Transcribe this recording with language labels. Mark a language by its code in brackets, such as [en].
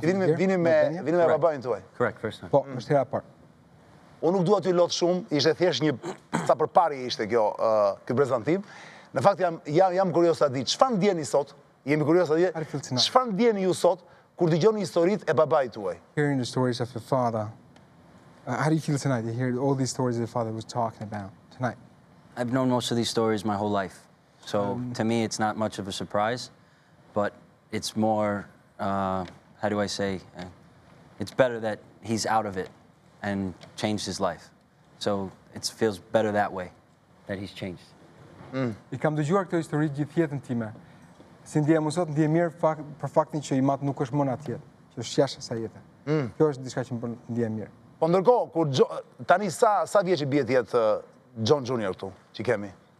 [sq] Vini me babajin tuaj. [en] Correct, first time. [sq] Po, është hera parë. Unë nuk dua t'ju lot shumë, ishte thjesht një sa përparje ishte ky prezantim. Në fakt jam kurioz ta di, çfarë ndjeni sot? Jemi kurioz ta di. Çfarë ndjeni ju sot kur dëgjoni historitë e babait tuaj? [en] Hearing the stories of your father. How do you feel tonight to hear all these stories your father was talking about tonight? I've known most of these stories my whole life. So to me, it's not much of a surprise, but it's more, how do I say, it's better that he's out of it and changed his life. So it feels better that way, that he's changed. [sq] I kam dëgjuar këtë histori gjithë jetën time. Si ndjehem sot, ndjehem mirë për faktin që i mat nuk është më në atje, që është jashtë asaj jete. Kjo është diçka që më ndjehem mirë. Po ndërkohë, tani sa vjeç i bie ti John Junior këtu, që kemi?